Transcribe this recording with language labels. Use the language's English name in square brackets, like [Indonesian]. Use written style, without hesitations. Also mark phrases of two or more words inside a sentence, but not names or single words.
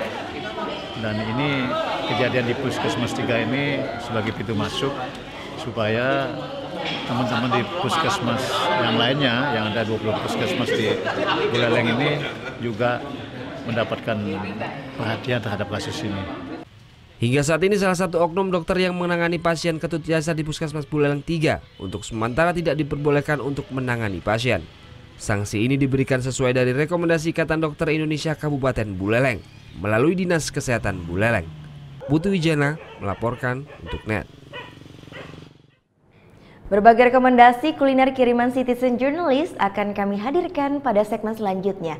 [Indonesian] Dan ini kejadian di Puskesmas 3 ini sebagai pintu masuk supaya teman-teman di puskesmas yang lainnya, yang ada 20 puskesmas di Buleleng ini juga mendapatkan perhatian terhadap kasus ini. Hingga saat ini salah satu oknum dokter yang menangani pasien ketut iasa di Puskesmas Buleleng 3 untuk sementara tidak diperbolehkan untuk menangani pasien. Sanksi ini diberikan sesuai dari rekomendasi Ikatan Dokter Indonesia Kabupaten Buleleng melalui Dinas Kesehatan Buleleng. Putu Wijana melaporkan untuk NET. Berbagai rekomendasi kuliner kiriman [English] Citizen Journalist [Indonesian] akan kami hadirkan pada segmen selanjutnya.